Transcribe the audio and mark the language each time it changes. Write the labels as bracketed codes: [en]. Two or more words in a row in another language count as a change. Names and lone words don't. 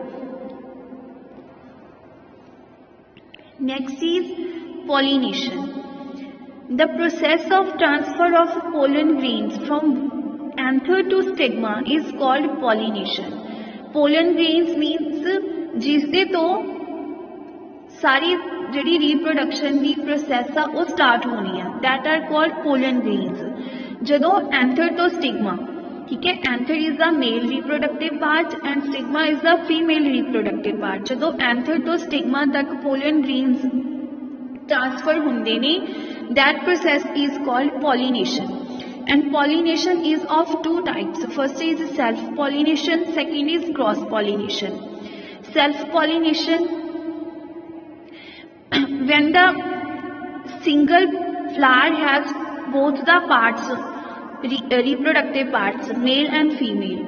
[en] Next is pollination. The process of transfer of pollen grains from anther to stigma is called pollination. Pollen grains means [pa] ਜਿਸਦੇ ਤੋਂ ਸਾਰੀ ਜਿਹੜੀ reproduction ਦੀ process ਆ ਉਹ start ਹੋਣੀ ਆ, [en] that are called pollen grains. [pa] ਜਦੋਂ anther ਤੋਂ stigma, [hi] ठीक है, [en] anther is the male reproductive part and stigma is the female reproductive part. [pa] ਜਦੋਂ anther ਤੋਂ stigma तक [en] pollen grains transfer [pa] ਹੁੰਦੇ ਨੇ, [en] that process is called pollination. And pollination is of two types. First is self pollination, second is cross pollination. Self pollination, when the single flower has both the parts, reproductive parts, male and female.